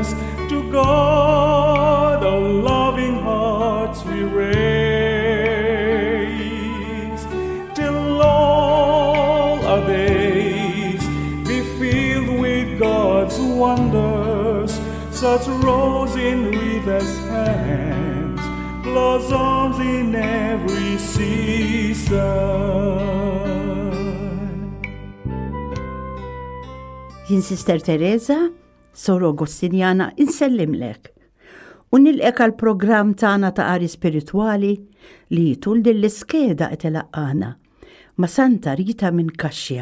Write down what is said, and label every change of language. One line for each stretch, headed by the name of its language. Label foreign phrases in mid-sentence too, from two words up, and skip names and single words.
English: To God our loving hearts we raise, till all our days be filled with God's wonders, such rose in Rita's hands, blossoms in every season.
Maltese: Jien Sister Teresa, Sor Agostinjana, insellimlek. U nilqek għall-programm tagħna ta' qari spiritwali li tul din l-iskeda qed ilaqqana ma' Santa Rita minn Kaxxja.